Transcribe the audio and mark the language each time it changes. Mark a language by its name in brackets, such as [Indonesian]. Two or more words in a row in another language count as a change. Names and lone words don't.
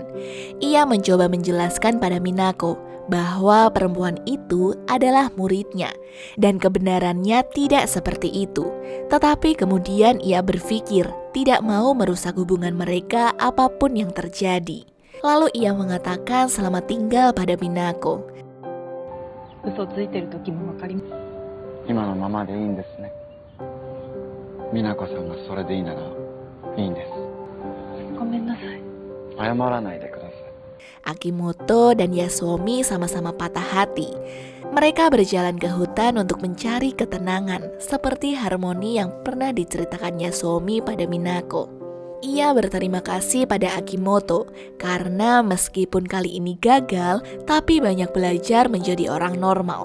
[Indonesian] Ia mencoba menjelaskan pada Minako bahwa perempuan itu adalah muridnya dan kebenarannya tidak seperti itu. Tetapi kemudian ia berpikir tidak mau merusak hubungan mereka apapun yang terjadi. Lalu ia mengatakan selamat tinggal pada Minako. [Japanese] 嘘ついてる時も分かります。今のままでいいんですね。美奈子さんがそれでいいならいいんです。ごめんなさい。謝らないでください。 [Indonesian] Akimoto dan Yasuomi sama-sama patah hati. Mereka berjalan ke hutan untuk mencari ketenangan, seperti harmoni yang pernah diceritakan Yasuomi pada Minako. Ia berterima kasih pada Akimoto karena meskipun kali ini gagal, tapi banyak belajar menjadi orang normal.